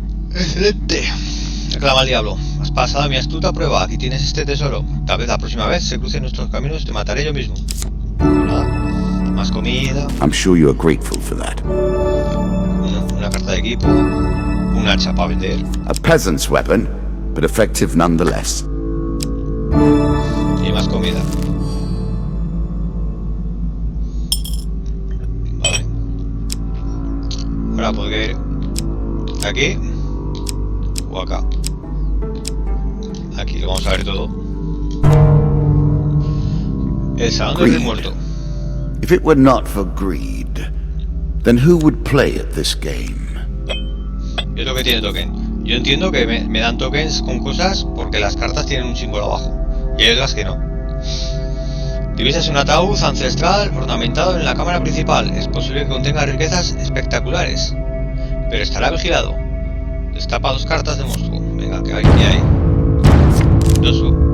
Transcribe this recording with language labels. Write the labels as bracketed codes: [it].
[es] Excelente. Reclama al diablo. Has pasado mi astuta prueba. Aquí tienes este tesoro. Tal vez la próxima vez se crucen nuestros caminos, te mataré yo mismo. Nada. Más comida. [en] I'm sure you are grateful for that. [es] Una carta de equipo. Un hacha para vender. [en] A peasant's weapon, but effective nonetheless. [es] Y más comida. Vale. Ahora podría ir aquí o acá. Aquí lo vamos a ver todo. El salón del rey muerto. [en] If it were not for greed, then who would play at this game? [es] Yo creo que tiene token. Yo entiendo que me dan tokens con cosas porque las cartas tienen un símbolo abajo. Y hay otras que no. Divisas un ataúd ancestral ornamentado en la cámara principal. Es posible que contenga riquezas espectaculares, pero estará vigilado. Destapa dos cartas de monstruo. Venga, ¿qué hay? Doso.